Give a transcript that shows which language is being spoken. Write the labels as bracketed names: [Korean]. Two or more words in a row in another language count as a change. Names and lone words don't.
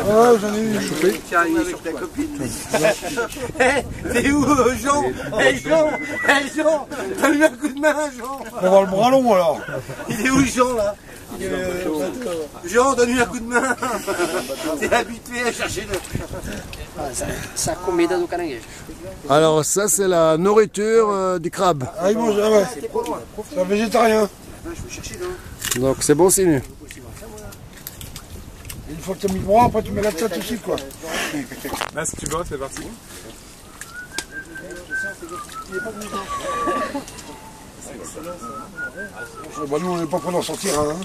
[French] Ah, j'en ai eu. Chopé. Tiens, il est sur ta copine. T'es où, Jean? Jean, donne-lui un coup de main, Jean. On va avoir le bras long alors. Il est où, Jean, là? Jean, donne-lui un coup de main. T'es habitué à chercher le... [Portuguese] Essa comida do caranguejo. [French] Alors ça c'est la nourriture du crabe. Ah, il mange, ah ouais. C'est un végétarien. Donc c'est bon signe. Une fois que tu as mis le bras, après tu mets la tête aussi, quoi. Là, si tu veux, c'est parti. Bah, nous, on n'est pas prêts d'en sortir, hein.